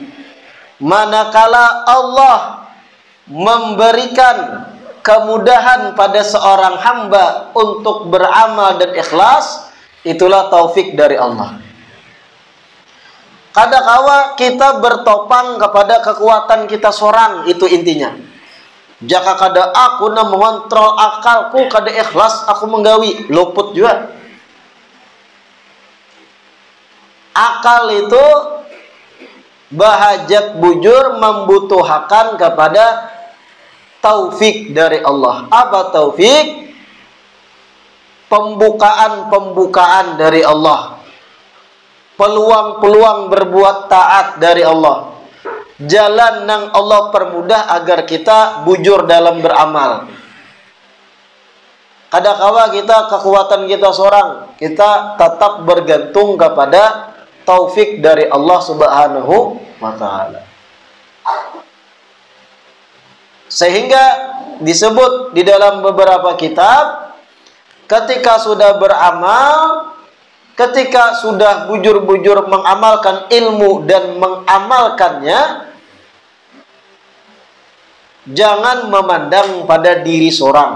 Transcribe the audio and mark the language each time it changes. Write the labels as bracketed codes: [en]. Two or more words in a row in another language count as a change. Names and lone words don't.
[id] Manakala Allah memberikan kemudahan pada seorang hamba untuk beramal dan ikhlas, itulah taufik dari Allah. Kadang-kala kita bertopang kepada kekuatan kita seorang, itu intinya. [bjn] Jika kada aku na mengontrol akalku, kada ikhlas aku menggawi, luput juga. Akal itu bahajat bujur membutuhkan kepada taufik dari Allah. [id] Apa taufik? Pembukaan dari Allah. Peluang-peluang berbuat taat dari Allah. Jalan yang Allah permudah agar kita bujur dalam beramal. Kadang-kala kita kekuatan kita seorang, kita tetap bergantung kepada taufik dari Allah [ar] سبحانه وتعالى. [id] Sehingga disebut di dalam beberapa kitab, ketika sudah beramal, ketika sudah bujur-bujur mengamalkan ilmu dan mengamalkannya, jangan memandang pada diri seorang.